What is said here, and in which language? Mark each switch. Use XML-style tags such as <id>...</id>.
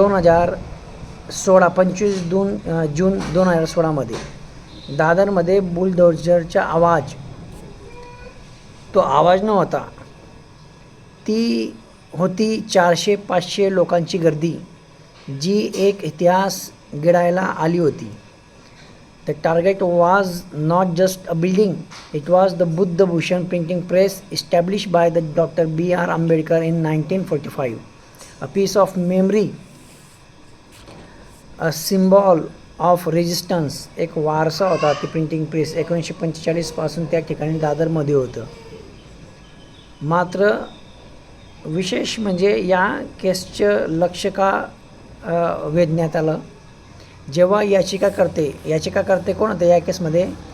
<mr>25 जून 2016मध्ये दादरमध्ये बुलडोझरचा आवाज, तो आवाज नव्हता, ती होती 400-500 लोकांची गर्दी जी एक इतिहास घडायला आली होती.</mr> <en>The target was not just a building, it was the Buddhabhushan printing press established by the Dr. BR Ambedkar in 1945. A piece of memory, a symbol of resistance.</en> <mr>एक वारसा होता ती प्रिंटिंग प्रेस. 1945पासून त्या ठिकाणी दादरमध्ये होतं. मात्र विशेष म्हणजे या केसचं लक्ष का वेधण्यात आलं, जेव्हा याचिकाकर्ते कोण होते या केसमध्ये?</mr>